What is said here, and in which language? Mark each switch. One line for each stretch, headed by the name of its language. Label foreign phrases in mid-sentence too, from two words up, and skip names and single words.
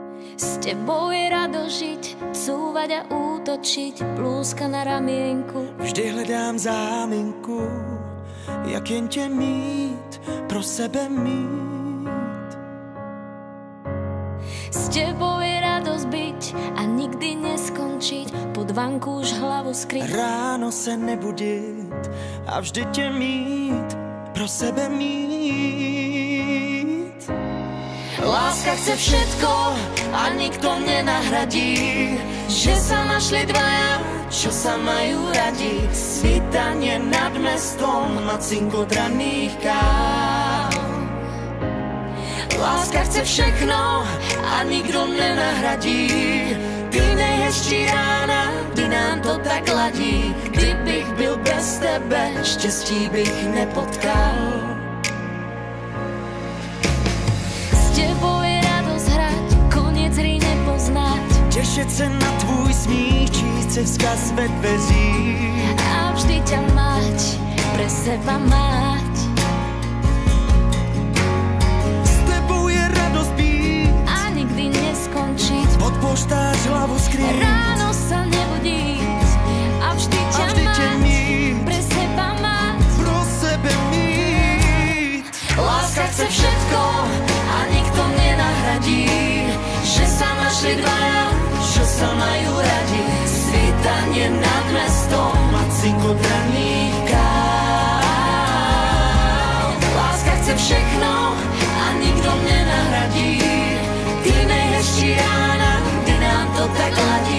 Slovak: S tebou je rado žiť, cúvať a útočiť, blúzka na ramienku.
Czech: Vždy hledám záminku, jak jen tě mít, pro sebe mít.
Slovak: S tebou je radosť byť a nikdy neskončiť, pod vanku už hlavu skryť.
Czech: Ráno se nebudit a vždy tě mít, pro sebe mít.
Slovak: Láska chce všetko a nikto nenahradí, že sa našli dvaja, čo sa majú radi. Svítanie nad mestom a cinkot raných káv.
Czech: Láska chce všechno a nikdo nenahradí, ty nejhezčí rána, kdy nám to tak ladí. Kdybych byl bez tebe, štěstí bych nepotkal.
Slovak: S tebou je radosť hrať, koniec hry nepoznať,
Czech: Těšit se na tvůj smích, číst si vzkaz ve dveřích
Slovak: a vždy ťa mať, pre seba mať.
Czech: S tebou je radost být
Slovak: A nikdy neskončiť,
Czech: pod poštář hlavu skrýt
Slovak: ráno sa nebudiť a vždy ťa mať, pre seba mať.
Czech: pro sebe mít.
Slovak: Láska chce všetko a nikto nenahradí, že sa našli dvaja, čo sa majú radi. Svítanie nad mestom A cinkot raných káv.
Czech: Láska chce všechno a nikto nenahradí, ty nejhezčí rána, kdy nám to tak ladí.